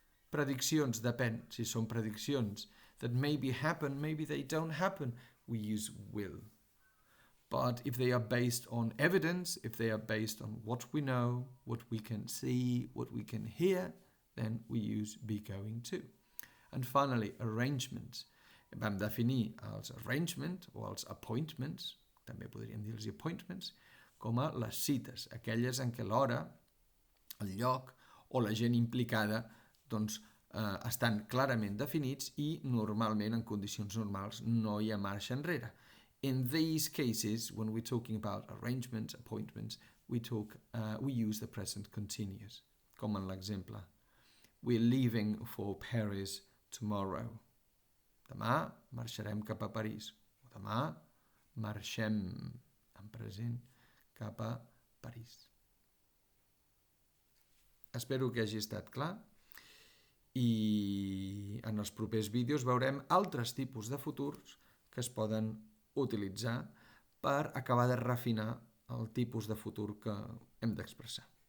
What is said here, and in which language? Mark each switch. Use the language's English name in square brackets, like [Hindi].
[Catalan] Prediccions, depèn. Si són prediccions [English] that maybe happen, maybe they don't happen, we use will. But if they are based on evidence, if they are based on what we know, what we can see, what we can hear, then we use be going to. And finally, arrangements. [Catalan] Vam definir els arrangements o els appointments, també podríem dir els appointments, com a les cites, aquelles en què l'hora, el lloc o la gent implicada doncs, estan clarament definits i normalment en condicions normals no hi ha marxa enrere. [English] In these cases, when we're talking about arrangements, appointments, we use the present continuous, [Catalan] com en l'exemple. [English] We're leaving for Paris tomorrow. [Catalan] Demà marxarem cap a París. O demà marxem en present cap a París. Espero que hagi estat clar i en els propers vídeos veurem altres tipus de futurs que es poden utilitzar per acabar de refinar el tipus de futur que hem d'expressar.